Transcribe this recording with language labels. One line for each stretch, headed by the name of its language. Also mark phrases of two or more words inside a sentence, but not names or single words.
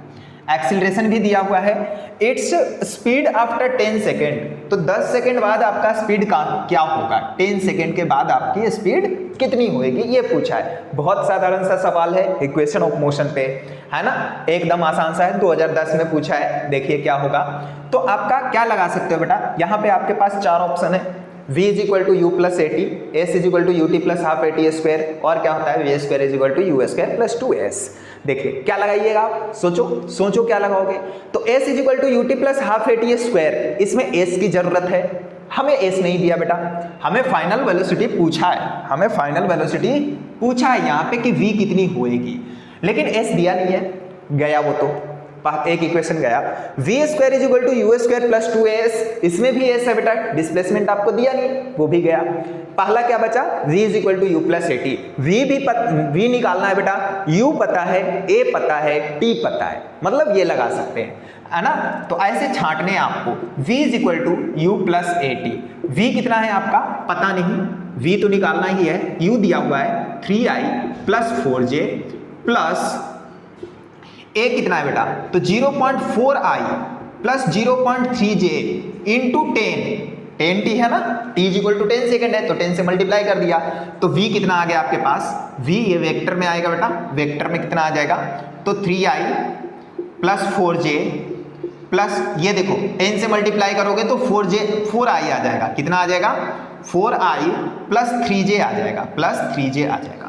Hindi: एक्सीलरेशन भी दिया हुआ है।
English: it's speed after
Hindi: 10 सेकेंड, तो 10 सेकेंड बाद आपका स्पीड का क्या होगा, 10 सेकेंड के बाद आपकी स्पीड कितनी होएगी, ये पूछा है। बहुत साधारण सा सवाल है
English: equation of motion
Hindi: पे, है ना, एकदम आसान सा है, 2010 में पूछा है। देखिए क्या होगा। तो आपका क्या लगा सकते हो बेटा, यहाँ पे आपके पास 4 ऑप्शन है। v = u + at, s = ut + ½ at², और क्या होता है v² = u² + 2s। देखिए क्या लगाइएगा आप, सोचो क्या लगाओगे। तो s = ut + ½ at², इसमें s की जरूरत है, हमें s नहीं दिया बेटा, हमें
English: final velocity
Hindi: पूछा है, हमें
English: final velocity
Hindi: पूछा है यहाँ पे कि v कितनी होएगी, लेकिन s दिया नहीं है, गया वो तो एक इक्वेशन गया। v² = u² + 2s, इसमें भी s है बेटा, डिस्प्लेसमेंट आपको दिया नहीं, वो भी गया। पहला क्या बचा, v = u + at, v निकालना है बेटा, u पता है, a पता है, t पता है, मतलब ये लगा सकते हैं, है ना। तो ऐसे छांटने आपको v = u + at, v कितना है आपका पता नहीं, v तो निकालना ही है, u दिया हुआ है 3i + 4j प्लस a कितना है बेटा, तो 0.4i + 0.3j इंटू 10t है ना, t = 10 सेकेंड है, तो 10 से मल्टीप्लाई कर दिया, तो v कितना आ गया आपके पास, v ये वेक्टर में आएगा बेटा, वेक्टर में कितना आ जाएगा, तो 3i + 4j प्लस ये देखो 10 से मल्टीप्लाई करोगे तो 4i आ जाएगा, कितना आ जाएगा 4i + 3j आ जाएगा, +3j आ जाएगा।